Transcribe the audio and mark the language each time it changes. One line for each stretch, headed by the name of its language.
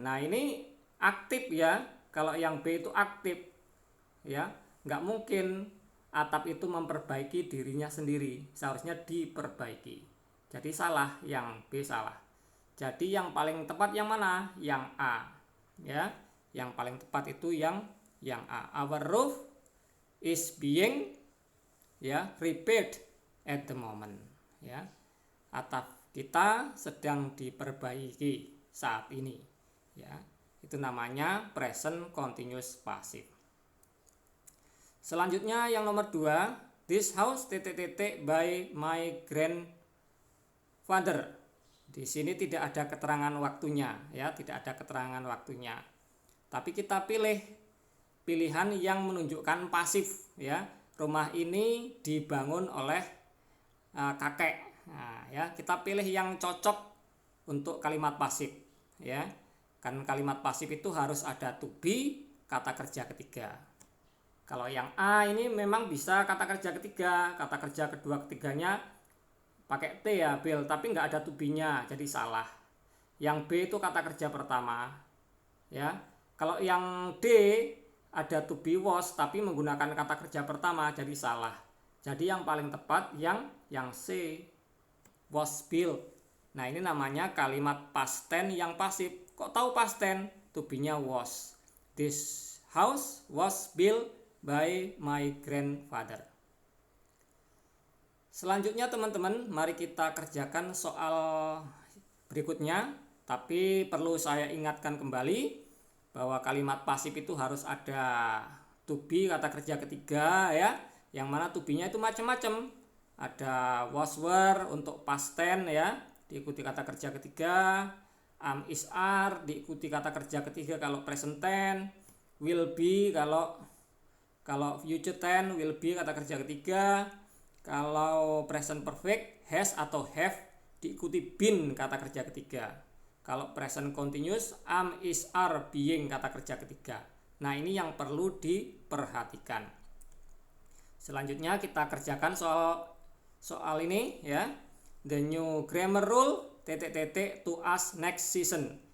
Indonesian: Nah, ini aktif ya. Kalau yang B itu aktif ya, nggak mungkin atap itu memperbaiki dirinya sendiri. Seharusnya diperbaiki. Jadi salah, yang B salah. Jadi yang paling tepat yang mana? Yang A ya. Yang paling tepat itu yang A.
English: Our roof is being ya repaired at the moment ya.
Indonesian: Atap kita sedang diperbaiki saat ini ya. Itu namanya present continuous passive. Selanjutnya yang nomor 2,
English: this house by my grandfather.
Indonesian: Di sini tidak ada keterangan waktunya ya, tidak ada keterangan waktunya. Tapi kita pilih pilihan yang menunjukkan pasif ya. Rumah ini dibangun oleh kakek. Nah, ya, kita pilih yang cocok untuk kalimat pasif ya. Kan kalimat pasif itu harus ada to be kata kerja ketiga. Kalau yang A ini memang bisa kata kerja ketiga, kata kerja kedua ketiganya pakai T ya, Bill, tapi nggak ada to be-nya, jadi salah. Yang B itu kata kerja pertama ya. Kalau yang D ada to be was tapi menggunakan kata kerja pertama, jadi salah. Jadi yang paling tepat yang C, was built. Nah, ini namanya kalimat past tense yang pasif. Kok tahu past tense? To be-nya was.
English: This house was built by my grandfather.
Indonesian: Selanjutnya teman-teman, mari kita kerjakan soal berikutnya. Tapi perlu saya ingatkan kembali bahwa kalimat pasif itu harus ada to be kata kerja ketiga ya. Yang mana to be-nya itu macam-macam. Ada was were untuk past tense ya, diikuti kata kerja ketiga. Am is are diikuti kata kerja ketiga kalau present tense. Will be kalau future tense will be kata kerja ketiga. Kalau present perfect has atau have diikuti been kata kerja ketiga. Kalau present continuous am is are being kata kerja ketiga. Nah, ini yang perlu diperhatikan. Selanjutnya kita kerjakan soal ini ya.
English: The new grammar rule to us next season.